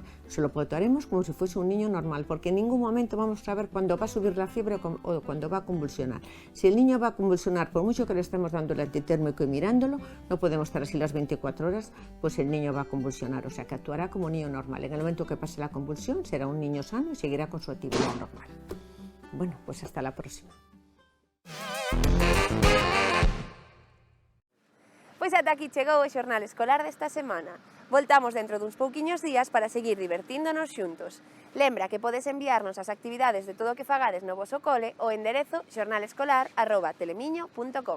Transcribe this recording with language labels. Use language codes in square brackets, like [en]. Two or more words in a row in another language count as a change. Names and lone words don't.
[es] Se lo trataremos como si fuese un niño normal, porque en ningún momento vamos a saber cuándo va a subir la fiebre o cuándo va a convulsionar. Si el niño va a convulsionar, por mucho que le estemos dando el antitérmico y mirándolo, no podemos estar así las 24 horas, pues el niño va a convulsionar, o sea que actuará como un niño normal. En el momento que pase la convulsión será un niño sano y seguirá con su actividad normal. Bueno, pues hasta la próxima. [gl] Pois ata aquí chegou o xornal escolar desta semana. Voltamos dentro duns pouquiños días para seguir divertíndonos xuntos. Lembra que podes enviarnos as actividades de todo o que fagades no voso cole ao enderezo xornalescolar@telemiño.com.